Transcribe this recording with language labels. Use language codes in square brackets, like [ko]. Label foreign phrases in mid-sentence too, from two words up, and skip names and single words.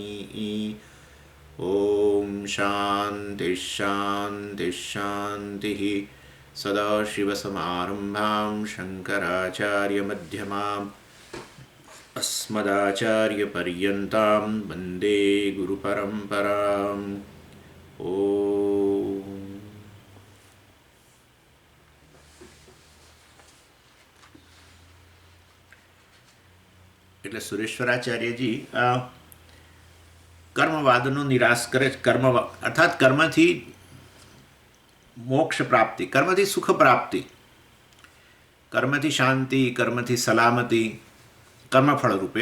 [sa] ॐ शान्तिः शान्तिः शान्तिः। सदाशिवसमारम्भां शङ्कराचार्यमध्यमाम् अस्मदाचार्यपर्यन्तां वन्दे गुरुपरम्पराम्। [gu] ॐ એટલે સુરેશ્વરાચાર્યજી કર્મવાદનો નિરાશ કરે. કર્મ અર્થાત કર્મથી મોક્ષ પ્રાપ્તિ, કર્મથી સુખ પ્રાપ્તિ, કર્મથી શાંતિ, કર્મથી સલામતી, કર્મફળ રૂપે.